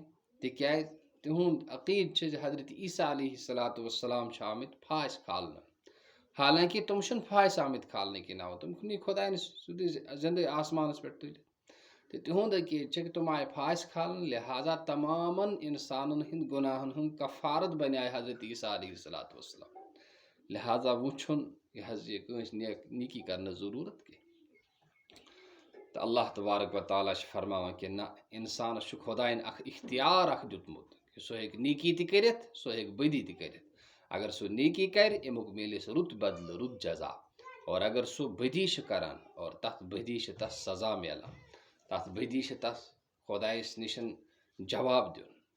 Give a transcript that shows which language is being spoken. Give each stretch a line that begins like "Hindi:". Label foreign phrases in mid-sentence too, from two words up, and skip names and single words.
Kashmiri: तिक्याज तिहुंद अकीद हजरत ईसा
Arabic: عليه الصلاة والسلام
Kashmiri: आमित फांस खालने, हालांकि तुम फांस आमित खालने के नाव तुम खुदा जिंद आसमान पे तुल तो तिहुंद अकीद कि तुम आए फांस खालन लिहाजा तमाम इंसानन हिंद गुनाहन हूं कफारत बने हजरत ईसा
Arabic: عليه الصلاة والسلام,
Kashmiri: लिहाजा वुन यह नेकी करना जरूरत कह। तो
Arabic: الله تبارك وتعالى
Kashmiri: फरमावान कि ना इंसान खुदायन इख्तियार दुतमुत कि सह हेक नेकी ति करित सह हेक बदी ति करित। अगर सह नेकी कर अमुक मिलिस रुत बदल रुत जजा, और अगर सह बदी करान और तथ बदी तस सजा मिलान तथ बदी तस खुदायस निशन जवाब दिन।